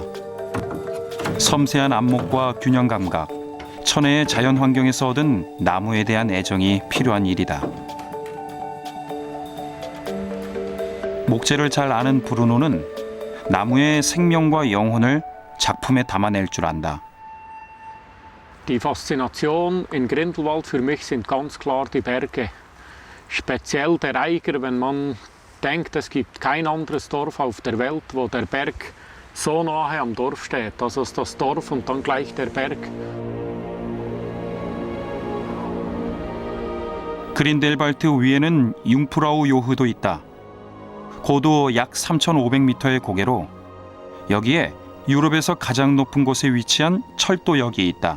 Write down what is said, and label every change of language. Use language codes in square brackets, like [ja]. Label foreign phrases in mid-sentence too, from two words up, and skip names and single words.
[ko] 섬세한 안목과 균형 감각, 천혜의 자연 환경에서 얻은 나무에 대한 애정이 필요한 일이다. 목재를 잘 아는 브루노는 나무의 생명과 영혼을 작품에 담아낼 줄 안다. [de] Die Faszination in Grindelwald für mich sind ganz klar die Berge. Speziell der Eiger, wenn man denkt, es gibt kein anderes Dorf auf der Welt, wo der Berg so nahe am Dorf steht. Also ist das Dorf und dann gleich der Berg. [ko] 그린델발트 위에는 융프라우 요흐도 있다. 고도 약 3,500m의 고개로 여기에 유럽에서 가장 높은 곳에 위치한 철도역이 있다.